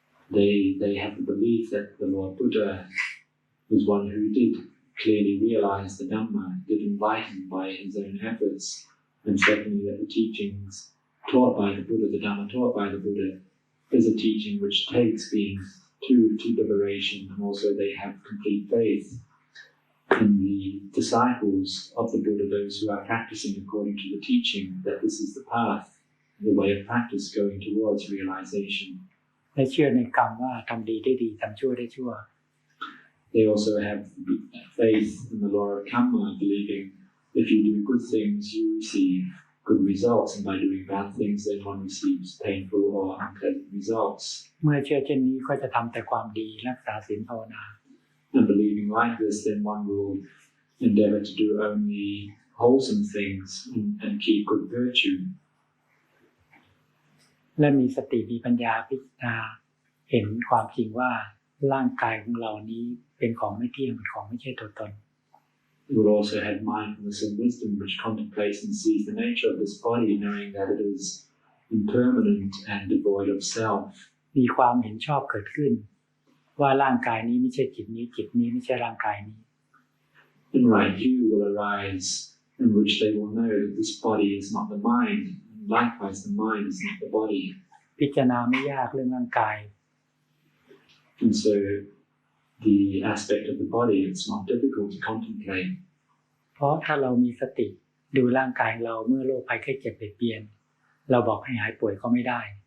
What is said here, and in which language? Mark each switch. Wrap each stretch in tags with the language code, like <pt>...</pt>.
<en>They have the belief that the Lord Buddha was one who did clearly realize the Dhamma, did enlighten by his own efforts, and secondly that the teachings taught by the Buddha, the Dhamma taught by the Buddha, is a teaching which takes beings to liberation, and also they have complete faith in the disciples of the Buddha, those who are practicing according to the teaching, that this is the path, the way of practice going towards realization.</en> <th>และเชื่อในกรรมว่าทำดีได้ดีทำชั่วได้ชั่ว</th> <en>They also have faith in the law of karma, believing if you do good things, you receive good results, and by doing bad things, then one receives painful or unpleasant results.</en> <th>เมื่อเชื่อเช่นนี้ก็จะทำแต่ความดีรักษาศีลภาวนา</th> <en>And believing like this, then one will endeavor to do only wholesome things and keep good virtue.</en> <th>และมีสติมีปัญญาพิจารณาเห็นความจริงว่าร่างกายของเรานี้เป็นของไม่เที่ยงเป็นของไม่ใช่ตัวตน</th> <en>You will also have mindfulness and wisdom which contemplates and sees the nature of this body, knowing that it is impermanent and devoid of self.</en> <th>มีความเห็นชอบเกิดขึ้นว่าร่างกายนี้ไม่ใช่จิตนี้จิตนี้ไม่ใช่ร่างกายนี้</th> <en>And right view will arise in which they will know that this body is not the mind, and likewise the mind is not the body.</en> <th>พิจารณาไม่ยากเรื่องร่างกาย</th> <en>And so the aspect of the body, it's not difficult to contemplate.</en> <th>เพราะถ้าเรามีสติดูร่างกายเราเมื่อโรคภัยไข้เจ็บเบียดเบียนเราบอกให้หายป่วยก็ไม่ได้</th>